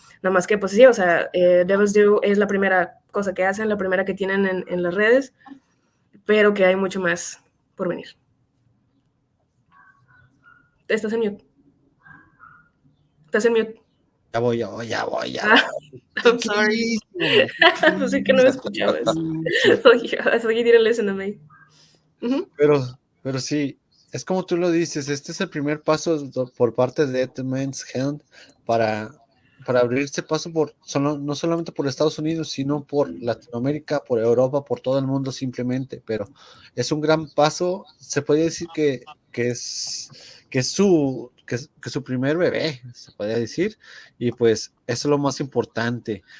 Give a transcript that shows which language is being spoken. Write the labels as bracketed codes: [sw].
[es] Nada más que, pues sí, o sea, Devil's Due es la primera cosa que hacen, la primera que tienen en las redes, pero que hay mucho más por venir. Estás en mute. Estás en mute. Ya voy. [en] I'm sorry. [es] Pues sí que no me escuchabas. [en] I thought you didn't listen to me. [es] Pero sí, es como tú lo dices, este es el primer paso por parte de Deadman's Hand para abrirse paso no solamente por Estados Unidos, sino por Latinoamérica, por Europa, por todo el mundo simplemente, pero es un gran paso, se puede decir que es su primer bebé, se puede decir, y pues eso es lo más importante.